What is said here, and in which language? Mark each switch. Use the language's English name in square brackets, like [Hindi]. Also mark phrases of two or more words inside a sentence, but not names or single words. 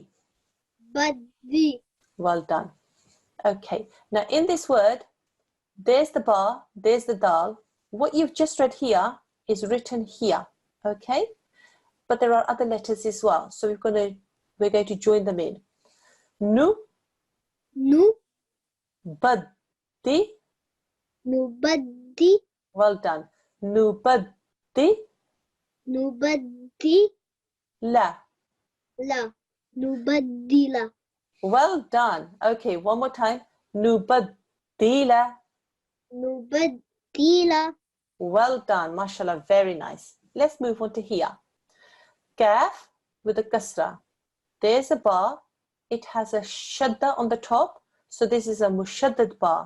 [English] Baddi. Well done. Okay, now in this word, there's the ba, there's the dal. What you've just read here is written here, okay? But there are other letters as well, so we're going to join them in. Nu. Nu. Baddi. Nubaddi. Well done. Nubaddi. Nubaddi. La. La. Nubaddila. Well done. Okay, one more time. Nubaddila. Nubaddila. Well done. Mashallah, very nice. Let's move on to here. Kaf with a kasra. There's a ba. It has a shadda on the top. So this is a mushaddad ba.